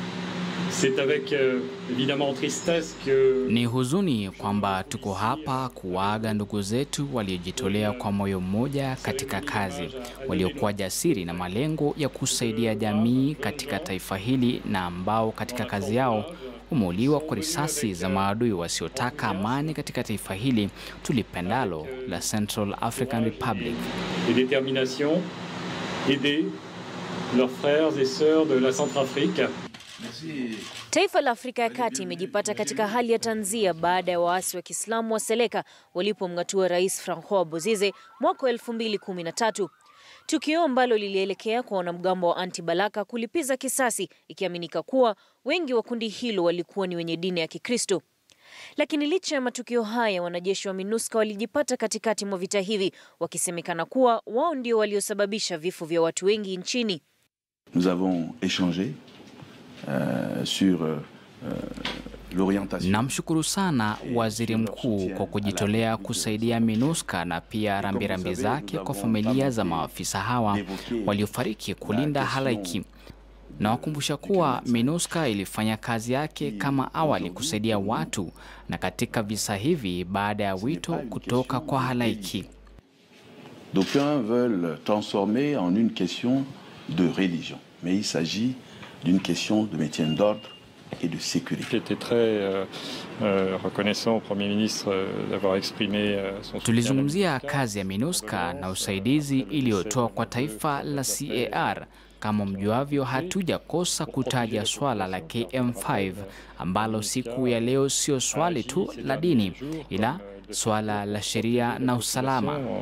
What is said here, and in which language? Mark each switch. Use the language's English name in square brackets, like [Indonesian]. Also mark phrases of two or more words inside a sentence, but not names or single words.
[Swahili] Ni huzuni kwamba tuko hapa kuwaaga ndugu zetu waliojitolea kwa moyo mmoja katika kazi, waliokuwa jasiri na malengo ya kusaidia jamii katika taifa hili na ambao katika kazi yao umeuliwa kwa risasi za maadui wasiotaka amani katika taifa hili tulipendalo la Central African Republic. [French] Aider leurs frères et sœurs de la Centrafrique. [Swahili] Taifa la Afrika ya Kati imejipata katika hali ya tanzia baada ya waasi wa Kiislamu wa Seleka walipomng'atua Rais Francois Bozize mwaka 2013. Tukio ambalo lilielekea kwa wanamgambo wa Anti-Balaka kulipiza kisasi, ikiaminika kuwa wengi wa kundi hilo walikuwa ni wenye dini ya Kikristo. Lakini licha ya matukio haya, wanajeshi wa MINUSCA walijipata katikati mwa vita hivi, wakisemekana kuwa wao ndio waliosababisha vifo vya watu wengi nchini. [French] Nous avons échangé sur l'orientation. [Swahili] Namshukuru sana Waziri Mkuu kwa kujitolea kusaidia MINUSCA na pia rambirambi zake kwa familia za maafisa hawa waliofariki kulinda halaiki. Na wakumbusha kuwa MINUSCA ilifanya kazi yake kama awali kusaidia watu na katika visa hivi baada ya wito kutoka kwa halaiki. [French] D'aucuns veulent transformer en une question de religion, mais il s'agit d'une question de maintien d'ordre et de sécurité. J'étais très reconnaissant au Premier ministre d'avoir exprimé son soutien. [Swahili] Tulizungumzia kazi ya MINUSCA na usaidizi iliyotoa kwa taifa la CAR. Kama mjuavyo, hatujakosa kutaja swala la KM5 ambalo siku ya leo sio swali tu la dini ila swala la sheria na usalama.